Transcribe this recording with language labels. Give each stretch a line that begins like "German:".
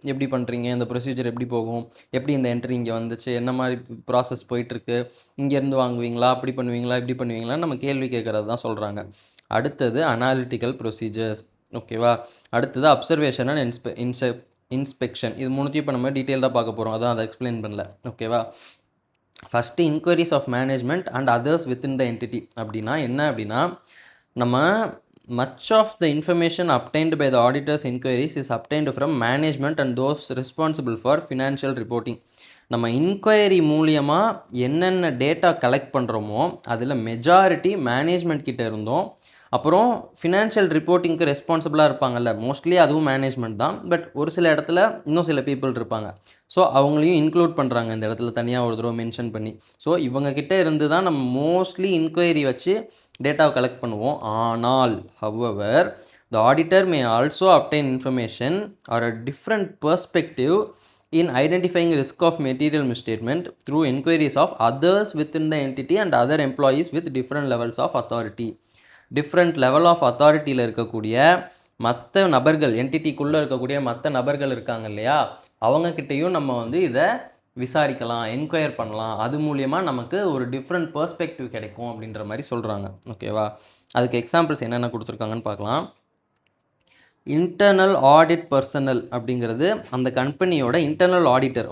Tamil: எப்படி பண்ணுறீங்க, இந்த ப்ரொசீஜர் எப்படி போகும், எப்படி இந்த என்ட்ரி இங்கே வந்துச்சு, என்ன மாதிரி ப்ராசஸ் போயிட்டுருக்கு, இங்கேருந்து வாங்குவீங்களா, அப்படி பண்ணுவீங்களா, இப்படி பண்ணுவீங்களா, நம்ம கேள்வி கேட்குறது தான் சொல்கிறாங்க. அடுத்தது அனாலிட்டிக்கல் ப்ரொசீஜர்ஸ். ஓகேவா, அடுத்தது அப்சர்வேஷன் அண்ட் இன்ஸ்பெக்ஷன். இது மூணுத்தையும் இப்போ நம்ம டீட்டெயில்டாக பார்க்க போகிறோம், அதான் அதை எக்ஸ்பிளைன் பண்ணல. ஓகேவா,
English: First inquiries of management and others within the entity.
Tamil: அப்படின்னா என்ன அப்படின்னா, நம்ம
English: much of the information obtained by the auditor's inquiries is obtained from management and those responsible for financial reporting.
Tamil: நம்ம இன்கொயரி மூலியமாக என்னென்ன டேட்டா கலெக்ட் பண்ணுறோமோ அதில் majority management கிட்ட இருந்தோம், அப்புறம் ஃபினான்ஷியல் ரிப்போர்ட்டிங்க்கு ரெஸ்பான்சிபிளாக இருப்பாங்கல்ல, மோஸ்ட்லி அதுவும் மேனேஜ்மெண்ட் தான். பட் ஒரு சில இடத்துல இன்னும் சில பீப்புள் இருப்பாங்க, ஸோ அவங்களையும் இன்க்ளூட் பண்ணுறாங்க இந்த இடத்துல தனியாக ஒரு தடவை மென்ஷன் பண்ணி. ஸோ இவங்கக்கிட்ட இருந்து தான் நம்ம மோஸ்ட்லி இன்கொயரி வச்சு டேட்டாவை கலெக்ட் பண்ணுவோம். ஆனால்
English: However the auditor may also obtain information or a different perspective in identifying risk of material misstatement through inquiries of others within the entity and other employees with different levels of authority.
Tamil: Different level of அத்தாரிட்டியில் இருக்கக்கூடிய மற்ற நபர்கள், என்டிட்டிக்குள்ளே இருக்கக்கூடிய மற்ற நபர்கள் இருக்காங்க இல்லையா, அவங்கக்கிட்டையும் நம்ம வந்து இதை விசாரிக்கலாம், என்கொயர் பண்ணலாம். அது மூலியமாக நமக்கு ஒரு டிஃப்ரெண்ட் பெர்ஸ்பெக்டிவ் கிடைக்கும் அப்படின்ற மாதிரி சொல்கிறாங்க. ஓகேவா, அதுக்கு எக்ஸாம்பிள்ஸ் என்னென்ன கொடுத்துருக்காங்கன்னு பார்க்கலாம். இன்டர்னல் ஆடிட் பர்சனல் அப்படிங்கிறது அந்த கம்பெனியோட இன்டர்னல் ஆடிட்டர்.